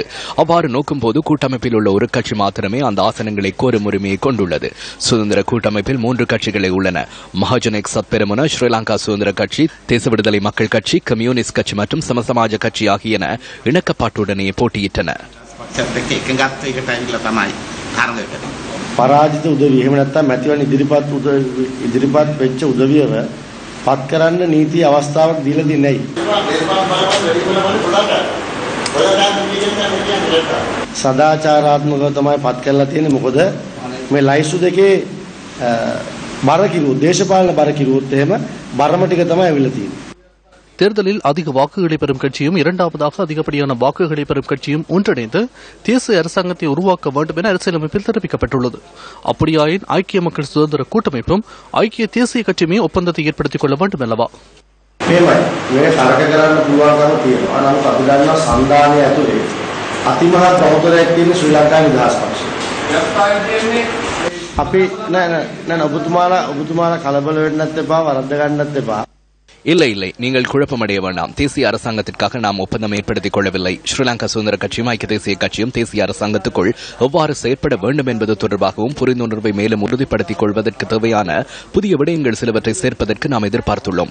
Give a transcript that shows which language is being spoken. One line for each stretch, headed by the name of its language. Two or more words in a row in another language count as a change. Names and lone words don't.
Tamil: அவ்வாறு நோக்கும் போது கூட்டமைப்பில் உள்ள ஒரு கட்சி மாத்திரமே அந்த ஆசனங்களை கோரும் உரிமையை கொண்டுள்ளது. சுதந்திர கூட்டமைப்பில் 3 கட்சிகளே உள்ளன. மகாஜனக் சத்பெரமுன, ஸ்ரீலங்கா சுதந்திர கட்சி, தேச விடுதலை மக்கள் கட்சி, கம்யூனிஸ்ட் கட்சி மற்றும் சமசமாஜ கட்சி ஆகியன இணக்கப்பாட்டுடனே போட்டியிட்டன.
Sinhala: පරාජිත උදවිය එහෙම නැත්නම් මැතිවරණ ඉදිරිපත් වෙච්ච උදවියව පත් කරන්න නීති අවස්ථාවක් දීලා දෙන්නේ සදාචාරාත්මකව තමයි පත් කරලා තියෙන්නේ. මොකද මේ ලයිස්තු දෙකේ බර කිරුවොත් දේශපාලන බර කිරුවොත් එහෙම බරම ටික තමයි අවිලා තියෙන්නේ.
Tamil: தேர்தலில் அதிக வாக்குகளை பெறும் கட்சியும் இரண்டாவதாக அதிகப்படியான வாக்குகளை பெறும் கட்சியும் ஒன்றிணைந்து தேசிய அரசாங்கத்தை உருவாக்க வேண்டும் என அரசியலமைப்பில் தெரிவிக்கப்பட்டுள்ளது. அப்படியாயின் ஐக்கிய மக்கள் சுதந்திர கூட்டமைப்பும் ஐக்கிய தேசிய கட்சியுமே ஒப்பந்தத்தை ஏற்படுத்திக் கொள்ள வேண்டும் அல்லவா?
Sinhala: මේ තරක කරන්න පුළුවන්කම තියෙනවා. නමුත් අපි දන්නවා සංධානය ඇතුලේ අතිමහත් බෞද්ධයෙක් තියෙන ශ්‍රී ලංකා නිදහස් පක්ෂය. අපි නෑ ඔබතුමාලා කලබල වෙන්නත් එපා, වරද්ද ගන්නත් එපා.
Tamil: இல்லை, நீங்கள் குழப்பமடைய வேண்டாம். தேசிய அரசாங்கத்திற்காக நாம் ஒப்பந்தம் ஏற்படுத்திக் கொள்ளவில்லை. ஸ்ரீலங்கா சுதந்திர கட்சியும் ஐக்கிய தேசிய கட்சியும் தேசிய அரசாங்கத்துக்குள் எவ்வாறு செயற்பட வேண்டும் என்பது தொடர்பாகவும் புரிந்துணர்வை மேலும் உறுதிப்படுத்திக் கொள்வதற்கு தேவையான புதிய விடயங்கள் சிலவற்றை சேர்ப்பதற்கு நாம் எதிர்பார்த்துள்ளோம்.